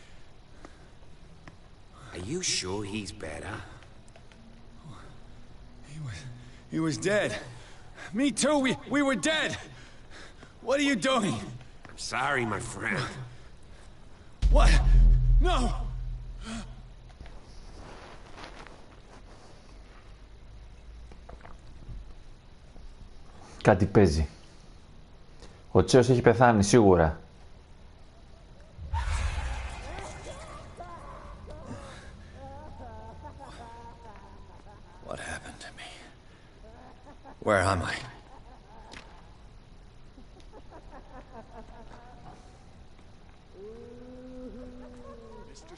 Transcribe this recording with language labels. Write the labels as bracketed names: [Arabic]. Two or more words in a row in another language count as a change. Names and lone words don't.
[English] Are you sure he's better? He was dead. Me too, we were dead! What are you doing? I'm sorry, my friend. What? No! [Greek] Κάτι παίζει. Ο Τσέος έχει πεθάνει, σίγουρα. [English] What happened to me? Where am I? Mr.